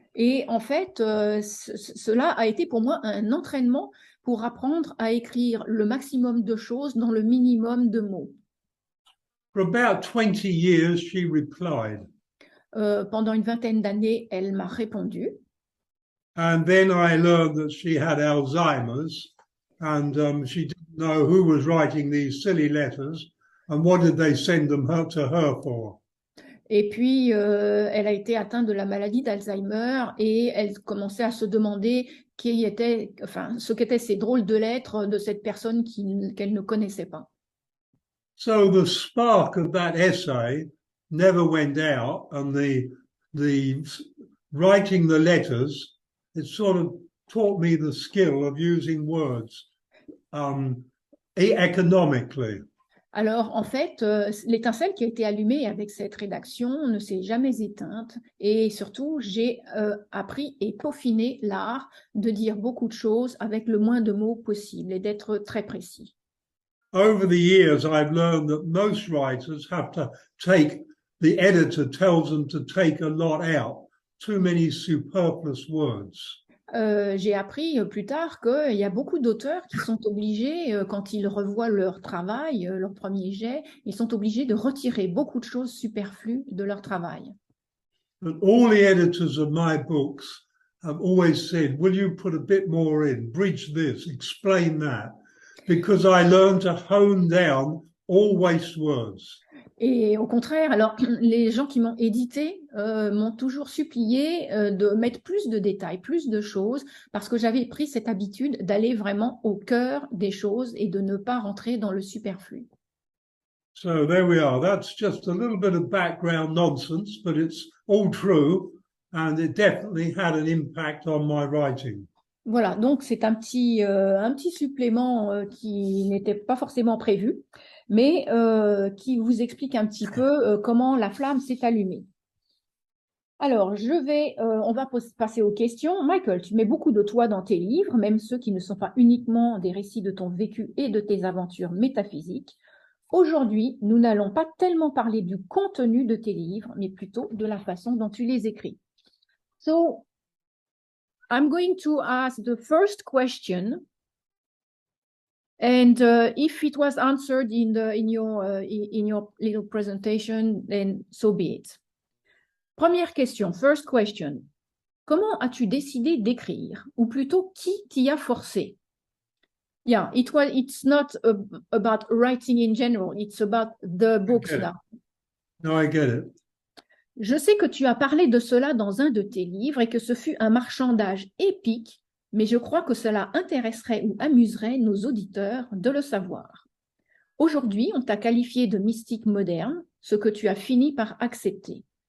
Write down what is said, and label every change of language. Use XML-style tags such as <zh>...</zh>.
<fr>Et en fait, cela a été pour moi un entraînement pour apprendre à écrire le maximum de choses dans le minimum de mots.</fr> <en>For about 20 years, she replied.</en> <fr>Pendant une vingtaine d'années, elle m'a répondu.</fr> <en>And then I learned that she had Alzheimer's and she didn't know who was writing these silly letters and what did they send them to her for.</en> <fr>Et puis, elle a été atteinte de la maladie d'Alzheimer et elle commençait à se demander ce qu'étaient ces drôles de lettres de cette personne qu'elle ne connaissait pas.</fr> <en>So the spark of that essay never went out, and the writing the letters, it sort of taught me the skill of using words economically.</en> <fr>Alors, en fait, l'étincelle qui a été allumée avec cette rédaction ne s'est jamais éteinte. Et surtout, j'ai appris et peaufiné l'art de dire beaucoup de choses avec le moins de mots possible et d'être très précis.</fr> <en>Over the years, I've learned that most writers have to the editor tells them to take a lot out, too many superfluous words.</en> <fr>J'ai appris plus tard qu'il y a beaucoup d'auteurs qui sont obligés, quand ils revoient leur travail, leur premier jet, ils sont obligés de retirer beaucoup de choses superflues de leur travail.</fr> <en>And all the editors of my books have always said, will you put a bit more in, bridge this, explain that, because I learned to hone down all waste words.</en> <fr>Et au contraire, alors les gens qui m'ont édité m'ont toujours supplié de mettre plus de détails, plus de choses, parce que j'avais pris cette habitude d'aller vraiment au cœur des choses et de ne pas rentrer dans le superflu.</fr> <en>So there we are. That's just a little bit of background nonsense, but it's all true, and it definitely had an impact on my writing.</en> <fr>Voilà, donc c'est un petit supplément qui n'était pas forcément prévu, mais qui vous explique un petit peu comment la flamme s'est allumée. Alors, on va passer aux questions. Michael, tu mets beaucoup de toi dans tes livres, même ceux qui ne sont pas uniquement des récits de ton vécu et de tes aventures métaphysiques. Aujourd'hui, nous n'allons pas tellement parler du contenu de tes livres, mais plutôt de la façon dont tu les écris.</fr> <en>So, I'm going to ask the first question, and if it was answered in your little presentation, then so be it.</en> <fr>Première question,</fr> <en>first question.</en> <fr>Comment as-tu décidé d'écrire? Ou plutôt, qui t'y a forcé?</fr> <en>Yeah, it's not about writing in general, it's about the books get it. now. No, I get it.</en> <fr>Je sais que tu as parlé de cela dans un de tes livres et que ce fut un marchandage épique, mais je crois que cela intéresserait ou amuserait nos auditeurs de le savoir. Aujourd'hui, on t'a qualifié de mystique moderne, ce que tu as fini par accepter.</fr>